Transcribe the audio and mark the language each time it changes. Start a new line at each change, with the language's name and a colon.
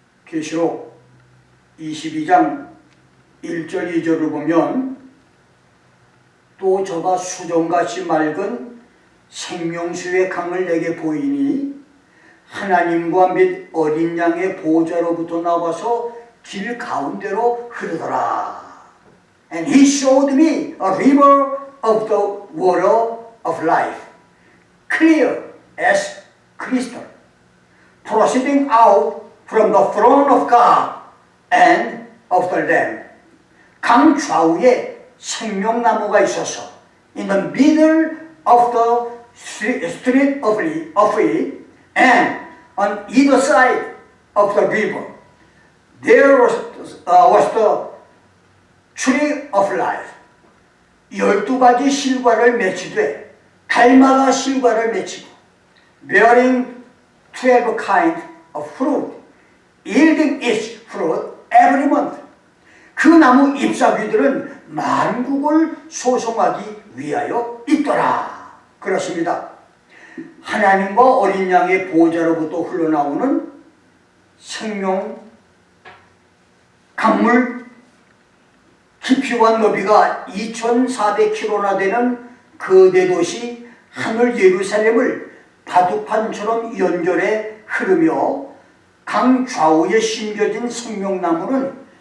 Korean: 계시록 22장 1절 2절을 보면 또 저가 수정같이 맑은 생명수의 강을 내게 보이니 하나님과 및 어린 양의 보좌로부터 나와서 길 가운데로 흐르더라.
English: And he showed me a river of the water of life, clear as crystal, proceeding out from the throne of God and of the Lamb.
Korean: 강 좌우에 생명나무가 있어서
English: in the middle of the street of it, and on either side of the river there was the tree of life.
Korean: 12가지 실과를 맺히되 달마다 실과를 맺히고
English: bearing 12 kind of fruit, yielding its fruit every month.
Korean: 그 나무 잎사귀들은 만국을 소송하기 위하여 있더라. 그렇습니다. 하나님과 어린 양의 보좌로부터 흘러나오는 생명 강물, 깊이와 너비가 2400km나 되는 거대 도시 하늘 예루살렘을 바둑판처럼 연결해 흐르며 강 좌우에 심겨진 생명나무는